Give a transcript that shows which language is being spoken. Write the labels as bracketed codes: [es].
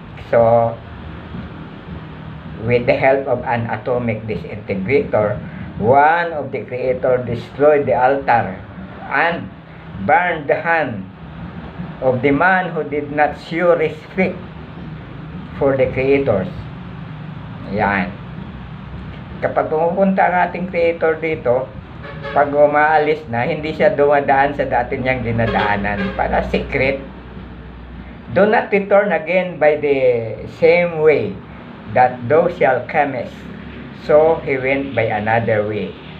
[en] So, with the help of an atomic disintegrator, one of the creator destroyed the altar and burned the hand of the man who did not show respect for the creators. [tl] Yan. Kapag pumupunta ang ating creator dito, pag umaalis na, hindi siya dumadaan sa dati niyang dinadaanan. Para secret. [en] Do not return again by the same way that thou shalt comest. So he went by another way.